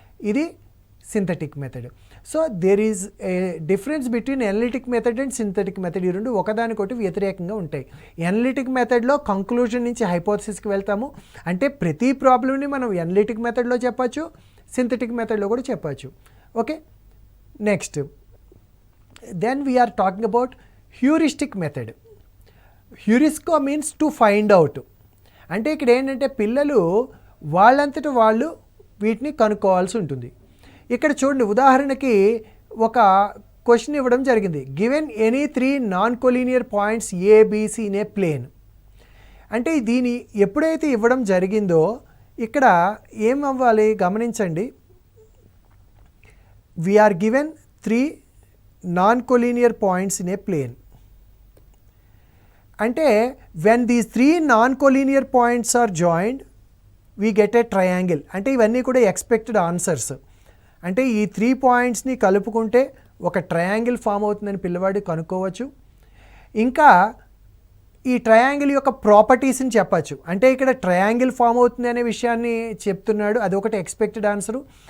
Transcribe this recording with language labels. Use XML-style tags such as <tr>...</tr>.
<en>ఇది synthetic method. So there is a difference between analytic method and synthetic method.</en> <te>ఈ రెండు ఒకదానికొకటి వ్యతిరేకంగా ఉంటాయి. ఎనలిటిక్ మెథడ్లో కంక్లూజన్ నుంచి హైపోథసిస్కి వెళ్తాము. అంటే ప్రతి ప్రాబ్లమ్ని మనం ఎనలిటిక్ మెథడ్లో చెప్పచ్చు, సింథటిక్ మెథడ్లో కూడా చెప్పచ్చు.</te> <en>Okay, next then we are talking about heuristic method. హ్యూరిస్కో means to find out.</en> <te>అంటే ఇక్కడ ఏంటంటే పిల్లలు వాళ్ళంతట వాళ్ళు వీటిని కనుక్కోవాల్సి ఉంటుంది. ఇక్కడ చూడండి, ఉదాహరణకి ఒక క్వశ్చన్ ఇవ్వడం జరిగింది.</te> <en>Given any 3 non collinear points ABC in a plane.</en> <te>అంటే దీని ఎప్పుడైతే ఇవ్వడం జరిగిందో ఇక్కడ ఏం అవ్వాలి గమనించండి.</te> <en>We are given 3 non-collinear points in a plane. అంటే when these 3 non-collinear points are joined we get a triangle.</en> <te>అంటే ఇవన్నీ కూడా ఎక్స్పెక్టెడ్ ఆన్సర్స్. అంటే ఈ 3 పాయింట్స్ని కలుపుకుంటే ఒక ట్రయాంగిల్ ఫామ్ అవుతుందని పిల్లవాడు కనుక్కోవచ్చు. ఇంకా ఈ ట్రయాంగిల్ యొక్క ప్రాపర్టీస్ని చెప్పచ్చు. అంటే ఇక్కడ ట్రయాంగిల్ ఫామ్ అవుతుంది అనే విషయాన్ని చెప్తున్నాడు, అది ఒకటి ఎక్స్పెక్టెడ్ ఆన్సరు.</te>